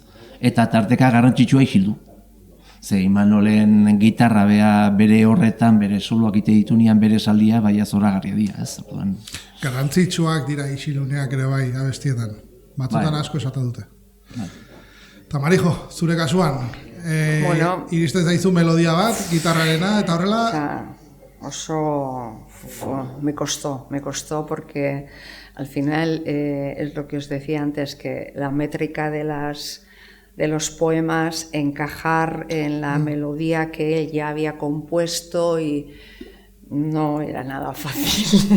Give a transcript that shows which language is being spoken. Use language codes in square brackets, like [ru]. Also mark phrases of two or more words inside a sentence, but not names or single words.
[eu] Eta tarteka garrantzitsua isildu. Ze Imanolen gitarra bere horretan, bere soloak ite ditunian bere saldia, bai zoragarria dira, ez? Garrantzitsuak dira isiluneak ere bai abestietan. Batzutan asko esata dute. Eta Marijo, zure kasuan, iristen zaizu melodia bat, gitarrarena, eta horrela... [es] Me costó porque al final es lo que os decía antes, que la métrica de los poemas, encajar en la melodía que él ya había compuesto y no era nada fácil.